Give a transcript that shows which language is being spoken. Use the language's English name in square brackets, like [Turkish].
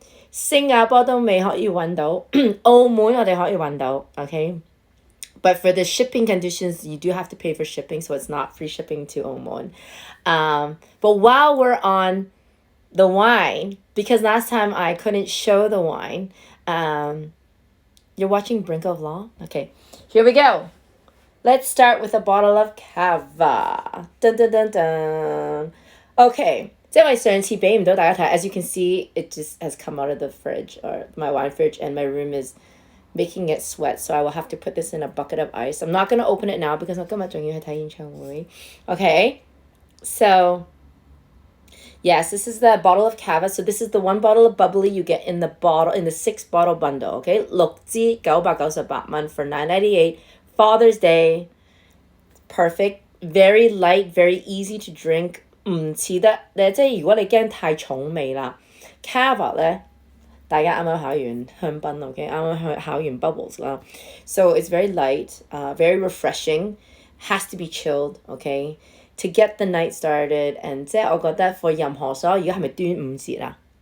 [Cantonese] 新加坡都未可以揾到，澳門我哋可以揾到，OK。 [English] But for the shipping conditions, you do have to pay for shipping, so it's not free shipping to Oman. But while we're on the wine, because last time I couldn't show the wine, you're watching Brink of Law? Okay, here we go. Let's start with a bottle of Cava. Dun dun dun dun. Okay. [Cantonese] 即係因為上次俾唔到大家睇 [English] as you can see, it just has come out of the fridge, or my wine fridge, and my room is making it sweat, so I will have to put this in a bucket of ice. I'm not going to open it now because [Cantonese] 我今日仲要去睇演唱會. [English] Okay, so yes, this is the bottle of Cava. So this is the one bottle of bubbly you get in the 6 bottle bundle. Okay, [Cantonese] 6支998蚊 [English] for $9.98. Father's Day, perfect, very light, very easy to drink. [Cantonese] 唔似得咧，即係如果你驚太重味啦 ，Cava 咧，大家啱啱考完香檳 ，OK， 啱啱考完 bubbles 啦 ， [English] so it's very light, very refreshing, has to be chilled, OK, to get the night started, [Cantonese] and 即係我覺得 for 任何所有，而家係咪端午節啊？